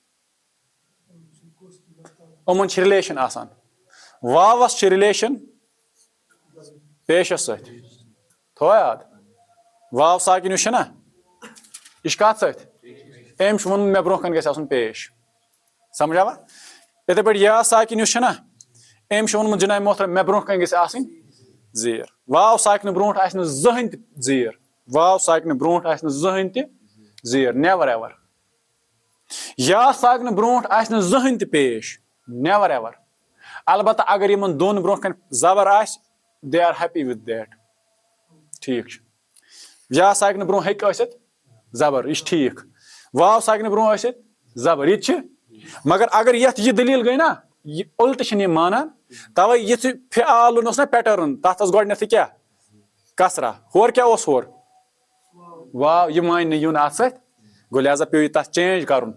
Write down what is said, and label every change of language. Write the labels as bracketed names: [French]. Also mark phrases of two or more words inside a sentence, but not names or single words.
[Kashmiri] یِمن چھِ رِلیشن آسان واوس چھِ رِلیشن پیشس سۭتۍ تھووا یاد واو ساکِن یُس چھُ نا یہِ چھُ کتھ سۭتۍ أمۍ چھُ ووٚنمُت مےٚ برونٛہہ کَنہِ گژھِ آسُن پیش سمجھ آوا یِتھے پٲٹھۍ یا ساکِن یُس چھُ نا أمۍ چھُ ووٚنمُت جِناب محترم مےٚ برونٛہہ کَنہِ گژھِ آسٕنۍ زیٖر واو ساکنہٕ برونٛٹھ آسہِ نہٕ زٕہٕنۍ تہِ زیٖر واو ساکنہٕ برونٛٹھ آسہِ نہٕ زٕہٕنۍ تہِ زیٖر [English] never ever [Kashmiri] یا ساکنہٕ برونٛٹھ آسہِ نہٕ زٕہٕنۍ تہِ پیش [English] never ever [Kashmiri] البتہ اگر یِمن دۄن برونٛہہ کَنہِ زبر آسہِ [English] they are happy with that [Kashmiri] ٹھیٖک چھُ یا ساکنہٕ برونٛہہ ہیٚکہِ ٲسِتھ زبر یہِ چھُ ٹھیٖک واو ساکنہٕ برونٛہہ ٲسِتھ زبر یہِ تہِ چھِ مگر اگر یتھ یہِ دٔلیٖل گٔے نا یہِ اُلٹہٕ چھِنہٕ یِم مانان توے یِتھُے فعالُن اوس نا پیٹرن تتھ اوس گۄڈٕنیتھٕے کیٛاہ کسرا ہورٕ کیٛاہ اوس ہورٕ واو یہِ مانہِ نہٕ یُن اتھ سۭتۍ گوٚو لہذا پیٚو یہِ تتھ چینج کرُن